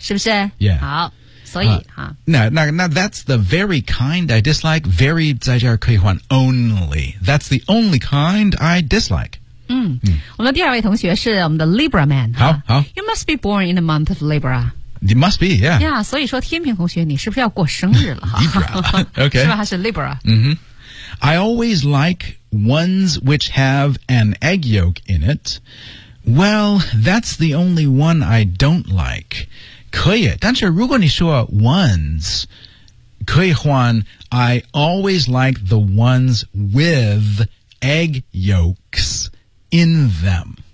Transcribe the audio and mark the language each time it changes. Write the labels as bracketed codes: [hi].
[zh] 是不是、 [en] yeah. [zh] 好所以、 [en] 那 that's the very kind I dislike very [zh] 在这儿可以换 [en] only that's the only kind I dislike [zh] 我们第二位同学是我们的 Libra man 好 [en] You must be born in the month of Libra You must be, yeah [zh] Yeah, 所以说天平同学你是不是要过生日了 [en] Libra, okay [zh] 是吧是 Libra、 mm-hmm. [en] I always like ones which have an egg yolk in it Well, that's the only one I don't like [zh] 可以但是如果你说 [en] ones 可以换 I always like the ones with egg yolksin them.